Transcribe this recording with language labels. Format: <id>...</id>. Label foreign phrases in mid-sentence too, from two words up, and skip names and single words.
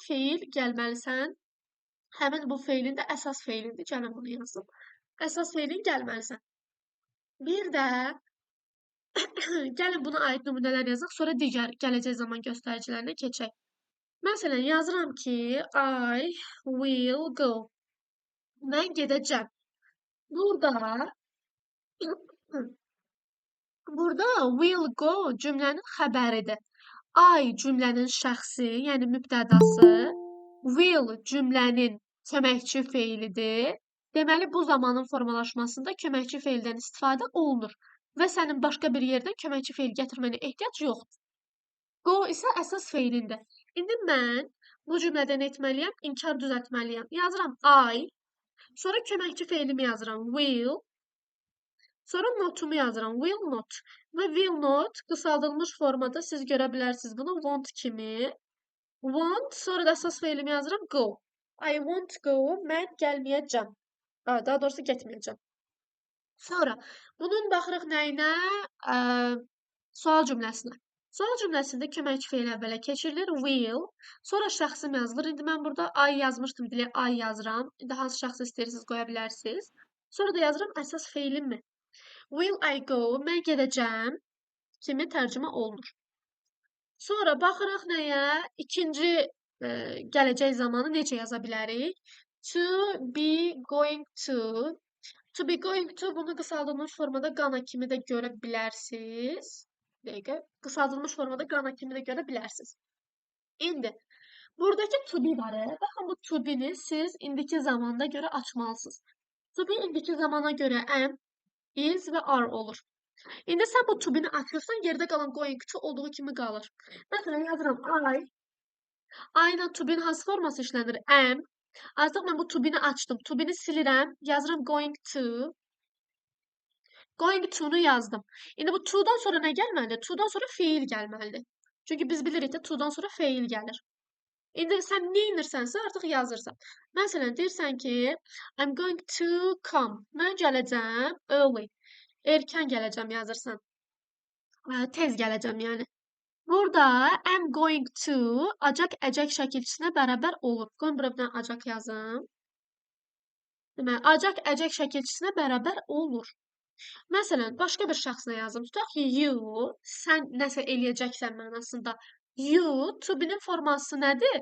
<az>Feil gəlməlisən. Həmin bu feilin də əsas feilindir. Gəlin bunu yazım. Əsas feilin gəlməlisən. Bir də gəlin buna aid nümunələr yazaq, sonra digər gələcək zaman göstəricilərinə keçək. Məsələn, yazıram ki,</az> <en>I will go.</en> <az>Mən gedəcəm. Burada</az> <en>will go</en> <az>cümlənin xəbəridir. I cümlənin şəxsi, yəni mübtədası. Will cümlənin köməkçi feilidir. Deməli, bu zamanın formalaşmasında köməkçi feildən istifadə olunur və sənin başqa bir yerdən köməkçi feil gətirmənə ehtiyac yoxdur. Go isə əsas feilindir. İndi mən bu cümlədən etməliyəm, inkar düzəltməliyəm. Yazıram I, sonra köməkçi feilimi yazıram will, sonra notumu yazıram</az> <en>will not</en> <az>və</az> <en>will not</en> <az>qısaldılmış formada siz görə bilərsiniz bunu want kimi. Want, sonra da əsas feilimi yazıram go.</az> <en>I won't go,</en> <az>mən gəlməyəcəm. Daha doğrusu getməyəcəm. Sonra bunun baxırıq nəyinə? Sual cümləsinə. Sual cümləsində köməkçi feil əvvələ keçirilir, will. Sonra şəxsim yazılır. İndi mən burada I yazmışdım, dilə I yazıram. İndi hansı şəxsi istəyirsiniz qoya bilərsiniz. Sonra da yazıram əsas feilim mi?</az> <en>Will I go,</en> <az>mən gedəcəm kimi tərcümə olunur. Sonra baxırıq nəyə? İkinci gələcək zamanı necə yaza bilərik?</az> <en>To be going to. To be going to</en> <az>bunu qısaldılmış formada qana kimi də görə bilərsiniz. Dəqiqə. Qısaldılmış formada qana kimi də görə bilərsiniz. İndi buradakı</az> <en>to be</en> <az>var. Baxın bu</az> <en>to be-</en> <az>ni siz indiki zamanda görə açmalısınız.</az> <en>To be</en> <az>indiki zamana görə am, is və are olur. İndi sən bu</az> <en>to be-</en> <az>ni açırsan, yerdə qalan</az> <en>going to</en> <az>olduğu kimi qalır. Məsələn, yazıram I. I ilə</az> <en>to be-</en> <az>nin hansı forması işlənir? Am. Artıq mən bu</az> <en>to be-</en> <az>ni açdım.</az> <en>To be-</en> <az>ni silirəm. Yazıram</az> <en>going to. Going to-</en> <az>nu yazdım. İndi bu to-dan sonra nə gəlməlidir?</az> <en>To-dan sonra</en> <az>feil gəlməlidir. Çünki biz bilirik ki, to-dan sonra feil gəlir. İndi sən nə edirsənsə artıq yazırsan. Məsələn, deyirsən ki,</az> <en>I'm going to come.</en> <az>Mən gələcəm early. Erkən gələcəm yazırsan. Tez gələcəm yəni. Burada</az> <en>am going to</en> <az>acaq əcək şəkilçisinə bərabər olur. Qoyun bura bir dənə acaq yazım. Deməli, acaq əcək şəkilçisinə bərabər olur. Məsələn, başqa bir şəxslə yazım. Tutaq ki, you, sən nəsə eləyəcəksən mənasında. You,</az> <en>to be-</en> <az>nin forması nədir?</az>